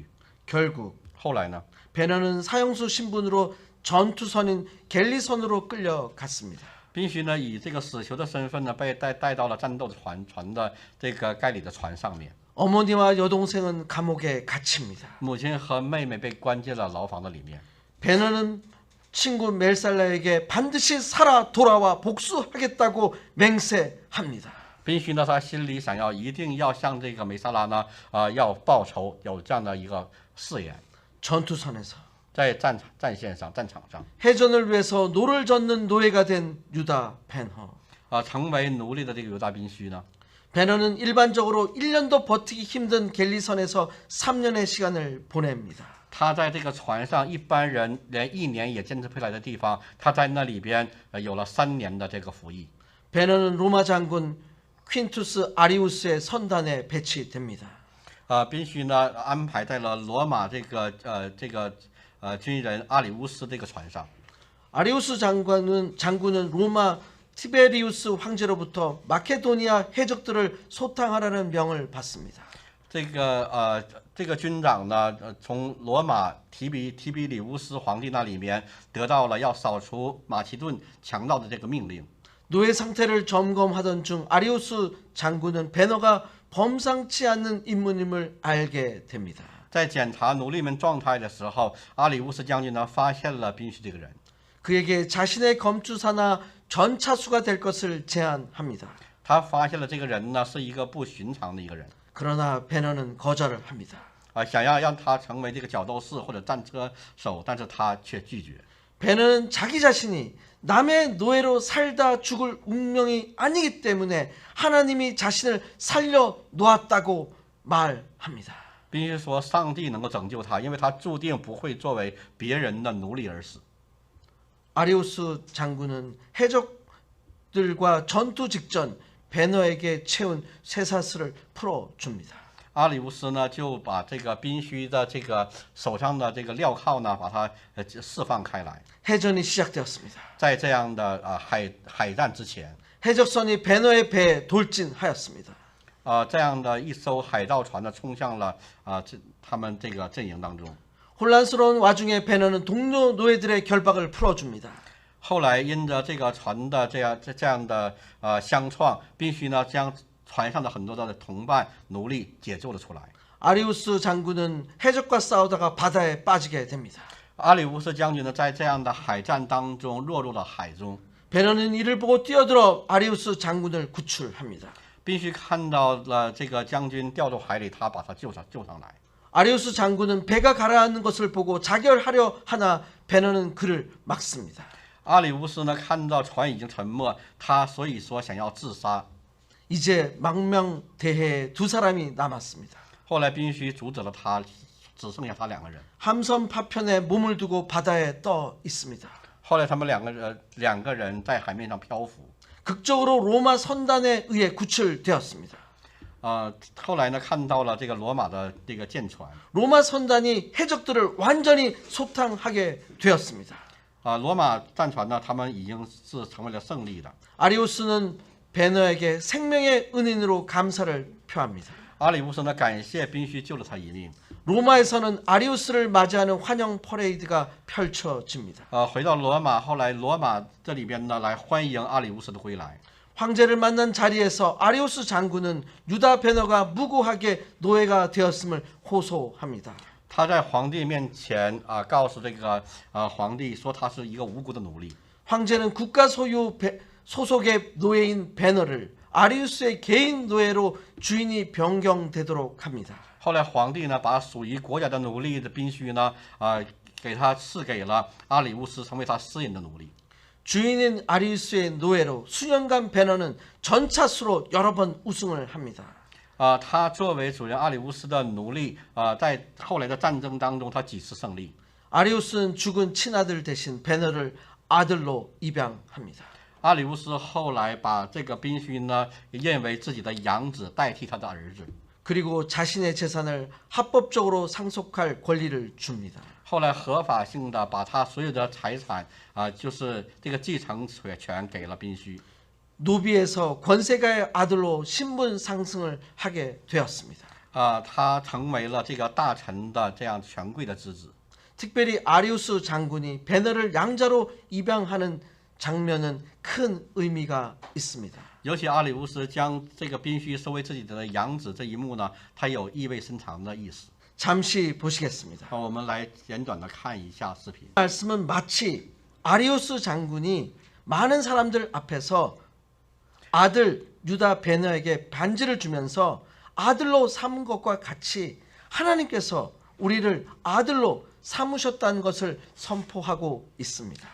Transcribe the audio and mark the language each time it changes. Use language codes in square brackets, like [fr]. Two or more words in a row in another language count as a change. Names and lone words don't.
[ko] 결국 [zh] 后来呢， [ko] 베너는 사형수 신분으로 전투선인 갤리선으로 끌려갔습니다. [zh] 宾须呢以这个死囚的身份呢被带到了战斗船的这个盖里的船上面。 [ko] 어머니와 여동생은 감옥에 갇힙니다. [zh] 母亲和妹妹被关进了牢房的里面。 [ko] 베너는 친구 멜살라에게 반드시 살아 돌아와 복수하겠다고 맹세합니다. [zh] 宾须呢，他心里想要一定要向这个梅萨拉呢要报仇，有这样的一个誓言。 [ko] 전투선에서 [zh] 在战场上 [ko] 해전을 위해서 노를 젓는 노예가 된 유다 베너. [zh] 成为奴隶的这个犹大宾须呢， [ko] 베너는 일반적으로 1년도 버티기 힘든 갤리선에서 3년의 시간을 보냅니다. [zh] 他在这个船上，一般人连1年也坚持不下来的地方，他在那里边有了3年的这个服役。 [ko] 베너는 로마 장군 퀸투스 아리우스의 선단에 배치됩니다. [zh] 宾须呢安排在了罗马这个军人阿里乌斯这个船上。 [ko] 아리우스 장군은 로마 티베리우스 황제로부터 마케도니아 해적들을 소탕하라는 명을 받습니다. [zh] 这个军长呢，从罗马提比里乌斯皇帝那里面得到了要扫除马其顿强盗的这个命令。 [ko] 노예 상태를 점검하던 중 아리우스 장군은 베너가 범상치 않는 인물임을 알게 됩니다. [zh] 在检查奴隶们状态的时候，阿里乌斯将军呢发现了宾须这个人， [ko] 그에게 자신의 검주사나 전차수가 될 것을 제안합니다. [zh] 他发现了这个人呢是一个不寻常的一个人， [ko] 그러나 베너는 거절을 합니다. [zh] 想要让他成为这个角斗士或者战车手，但是他却拒绝。 [ko] 베너는 자기 자신이 남의 노예로 살다 죽을 운명이 아니기 때문에 하나님이 자신을 살려 놓았다고 말합니다. [zh] 宾须说，上帝能够拯救他，因为他注定不会作为别人的奴隶而死。 [ko] 아리우스 장군은 해적들과 전투 직전 배너에게 채운 쇠사슬을 풀어줍니다. [zh] 阿里乌斯呢就把这个宾虚的这个手上的这个镣铐呢，把它释放开来。 [ko] 해전이 시작되었습니다. [zh] 在这样的海战之前， [ko] 해적선이 배너의 배에 돌진하였습니다. [zh] 这样的一艘海盗船呢冲向了他们这个阵营当中。 [ko] 혼란스러운 와중에 배너는 동료 노예들의 결박을 풀어줍니다. [zh] 后来因着这个船的这样的相撞，宾虚呢将船上的很多的同伴奴隶解救了出来。 [ko] 아리우스 장군은 해적과 싸우다가 바다에 빠지게 됩니다. [zh] 阿里乌斯将军呢在这样的海战当中落入了海中。 [ko] 배너는 이를 보고 뛰어들어 아리우스 장군을 구출합니다. [zh] 宾虚看到了这个将军掉入海里，他把他救上来。 [ko] 아리우스 장군은 배가 가라앉는 것을 보고 자결하려 하나 배너는 그를 막습니다. [zh] 阿里乌斯呢看到船已经沉没，他所以说想要自杀。 [ko] 이제 망명대해에 두 사람이 남았습니다. [zh] 后来宾虚阻止了他，只剩下他两个人。 [ko] 함선 파편에 몸을 두고 바다에 떠 있습니다. [zh] 后来他们两个人在海面上漂浮。 [ko] 극적으로 로마 선단에 의해 구출되었습니다. [zh] 后来呢看到了这个罗马的这个舰船。 [ko] 로마 선단이 해적들을 완전히 소탕하게 되었습니다. [zh] 罗马战船呢，他们已经是成为了胜利的。 [ko] 아리우스는 배너에게 생명의 은인으로 감사를 표합니다. [zh] 阿里乌斯呢感谢宾虚救了他一命。 [ko] 로마에서는 아리우스를 맞이하는 환영 퍼레이드가 펼쳐집니다. [zh] 回到罗马，后来罗马这里边呢来欢迎阿里乌斯的归来。 [ko] 황제를 만난 자리에서 아리우스 장군은 유다 배너가 무고하게 노예가 되었음을 호소합니다. [zh] 他在皇帝面前告诉这个皇帝说他是一个无辜的奴隶。 [ko] 황제는 국가 소유 소속의 노예인 배너를 아리우스의 개인 노예로 주인이 변경되도록 합니다. [zh] 后来皇帝呢把属于国家的奴隶的宾虚呢给他赐给了阿里乌斯，成为他私人的奴隶。 [ko] 주인인 아리우스의 노예로 수년간 배너는 전차수로 여러 번 우승을 합니다. [zh] 他作为主人阿里乌斯的奴隶在后来的战争当中，他几次胜利。 [ko] 아리우스는 죽은 친아들 대신 배너를 아들로 입양합니다. [zh] 阿里乌斯后来把这个宾虚呢认为自己的养子代替他的儿子， [ko] 그리고 자신의 재산을 합법적으로 상속할 권리를 줍니다. [zh] 后来合法性的把他所有的财产就是这个继承权给了宾虚。 [ko] 노비에서 권세가의 아들로 신분 상승을 하게 되었습니다. [zh] 他成为了这个大臣的这样权贵的之子。 [ko] 특별히 아리우스 장군이 배너를 양자로 입양하는 장면은 큰 의미가 있습니다. [zh] 尤其阿里乌斯将这个宾虚收为自己的养子这一幕呢，它有意味深长的意思。 [ko] 잠시 보시겠습니다. [zh] 我们来简短的看一下视频。 [ko] 말씀은 마치 아리우스 장군이 많은 사람들 앞에서 아들 유다 베너에게 반지를 주면서 아들로 삼은 것과 같이 하나님께서 우리를 아들로 삼으셨다는 것을 선포하고 있습니다.